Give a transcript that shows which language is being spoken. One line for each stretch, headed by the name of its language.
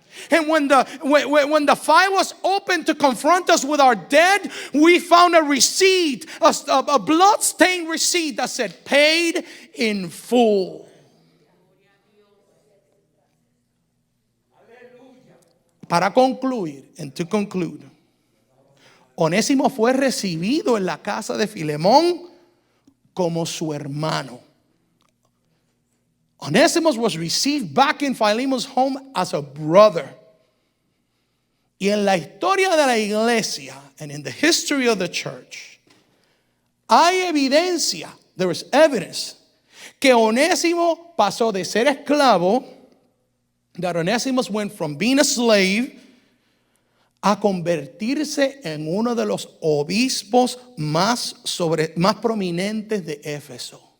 English: And when the file was opened to confront us with our debt, we found a receipt, a blood-stained receipt that said paid in full.
Spanish: Para concluir,
English: and to conclude,
Spanish: Onésimo fue recibido en la casa de Filemón como su hermano.
English: Onesimus was received back in Philemon's home as a brother.
Spanish: Y en la historia de la iglesia,
English: and in the history of the church,
Spanish: hay evidencia,
English: there is evidence,
Spanish: que Onésimo pasó de ser esclavo,
English: that Onesimus went from being a slave,
Spanish: a convertirse en uno de los obispos más prominentes de Éfeso.